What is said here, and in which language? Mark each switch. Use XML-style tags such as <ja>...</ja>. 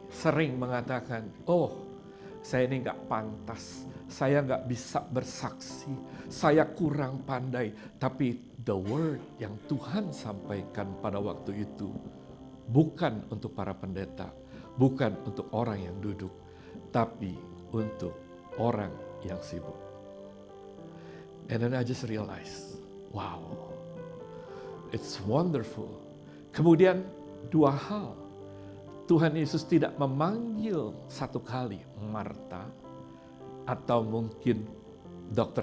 <id>sering mengatakan, oh saya ini nggak pantas, saya nggak bisa bersaksi, saya kurang pandai. Tapi the word yang Tuhan sampaikan pada waktu itu bukan untuk para pendeta, bukan untuk orang yang duduk, tapi untuk orang yang sibuk.</id> <en>And then I just realized, wow, it's wonderful.</en> <id>Kemudian dua hal. Tuhan Yesus tidak memanggil satu kali Marta atau mungkin Dr.</id>